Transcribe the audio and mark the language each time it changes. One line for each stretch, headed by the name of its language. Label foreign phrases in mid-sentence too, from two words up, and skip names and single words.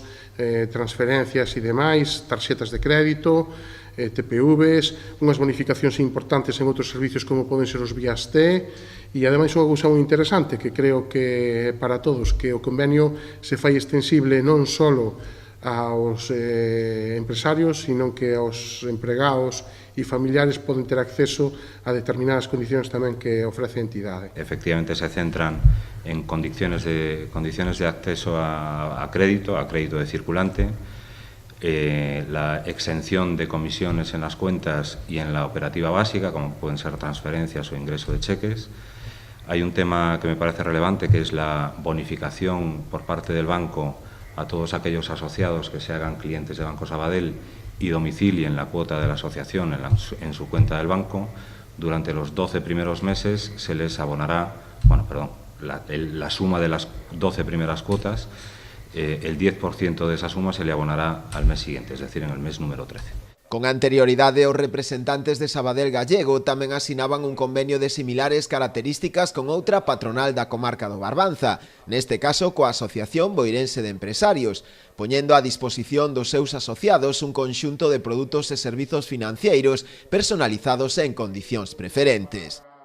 Galician: transferencias e demais, tarxetas de crédito, TPVs, unhas bonificacións importantes en outros servicios como poden ser os vías T, e ademais unha cousa moi interesante que creo que para todos, que o convenio se fai extensible non só aos empresarios, sino que aos empregados e familiares poden ter acceso a determinadas condicións tamén que ofrece a entidade.
Spanish: Efectivamente se centran en condiciones de acceso a crédito de circulante, la exención de comisiones en las cuentas y en la operativa básica, como pueden ser transferencias o ingreso de cheques. Hay un tema que me parece relevante, que es la bonificación por parte del banco a todos aquellos asociados que se hagan clientes de Banco Sabadell y domicilien la cuota de la asociación en su cuenta del banco. Durante los 12 primeros meses se les abonará, la suma de las 12 primeras cuotas. El 10% de esa suma se le abonará al mes siguiente, es decir, en el mes número 13.
Galician: Con anterioridade, os representantes de Sabadell Gallego tamén asinaban un convenio de similares características con outra patronal da comarca do Barbanza, neste caso coa Asociación Boirense de Empresarios, poñendo a disposición dos seus asociados un conxunto de produtos e servizos financeiros personalizados en condicións preferentes.